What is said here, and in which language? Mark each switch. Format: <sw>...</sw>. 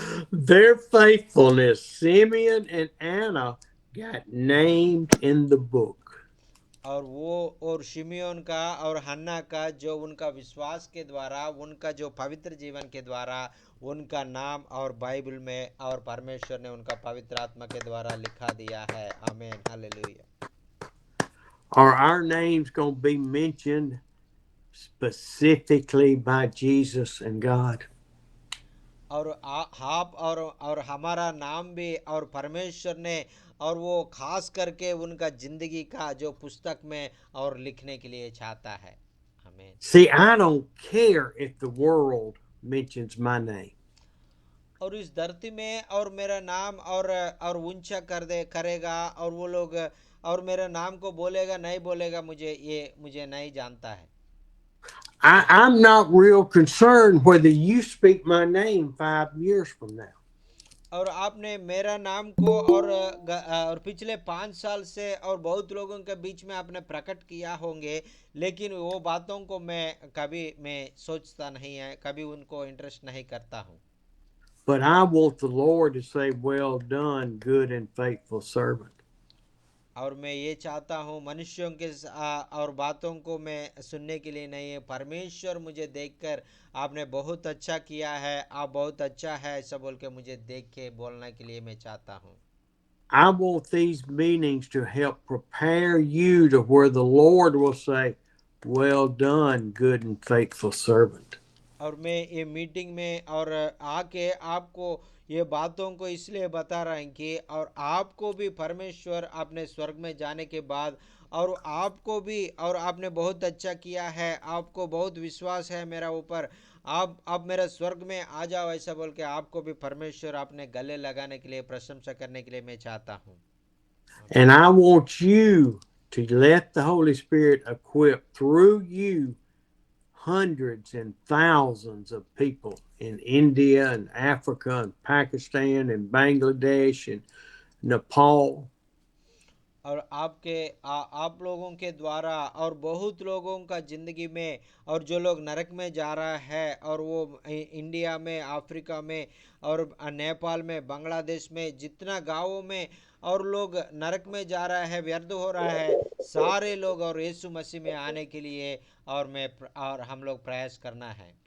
<en>Their faithfulness, Simeon and Anna got named in the book.</en> <hi>और वो और शिमियोन का और हन्ना का जो उनका विश्वास के द्वारा, उनका जो पवित्र जीवन के द्वारा उनका नाम और बाइबल में और परमेश्वर ने उनका पवित्र आत्मा के द्वारा लिखा दिया है। आमीन, hallelujah.</hi> <en>Are our names going to be mentioned specifically by Jesus and God?</en> <hi>और आप और हमारा नाम भी और परमेश्वर ने और वो खास करके उनका जिंदगी का जो पुस्तक में और लिखने के लिए चाहता है। आमीन।</hi> <en>See, I don't care if the world mentions my name.</en> <hi>और इस धरती में और मेरा नाम और ऊंचा करेगा और वो लोग और मेरे नाम को बोलेगा नहीं बोलेगा, मुझे नहीं जानता है।</hi> <en>I'm not real concerned whether you speak my name 5 years from now.</en> <hi>और आपने मेरा नाम को और पिछले 5 साल से और बहुत लोगों के बीच में आपने प्रकट किया होंगे, लेकिन वो बातों को मैं सोचता नहीं है, कभी उनको इंटरेस्ट नहीं करता हूँ।</hi> <en>But I want the Lord to say, well done, good and faithful servant.</en> <hi>और मैं ये चाहता हूँ मनुष्यों के और बातों को मैं सुनने के लिए नहीं है, परमेश्वर मुझे देखकर आपने बहुत अच्छा किया है, आप बहुत अच्छा है ऐसा बोल के मुझे देख के बोलने के लिए मैं चाहता हूँ।</hi> <en>I want these meetings to help prepare you to where the Lord will say, well done, good and faithful servant.</en> <hi>और मैं ये मीटिंग में और आके आपको ये बातों को इसलिए बता रहा है कि और आपको भी परमेश्वर अपने स्वर्ग में जाने के बाद और आपको भी और आपने बहुत अच्छा किया है, आपको बहुत विश्वास है मेरा ऊपर, आप मेरा स्वर्ग में आ जाओ ऐसा बोल के आपको भी परमेश्वर अपने गले लगाने के लिए, प्रशंसा करने के लिए मैं चाहता हूँ।</hi> <en>And I want you to let the Holy Spirit equip through you hundreds and thousands of people in India and Africa and Pakistan and Bangladesh and Nepal.</en> <hi>और आप लोगों के द्वारा और बहुत लोगों का जिंदगी में और जो लोग नरक में जा रहा है और वो इंडिया में, अफ्रीका में और नेपाल में, बांग्लादेश में, जितना गांवों में और लोग नरक में जा रहा है, व्यर्थ हो रहा है, सारे लोग और यीशु मसीह में आने के लिए और हम लोग प्रयास करना है।</hi>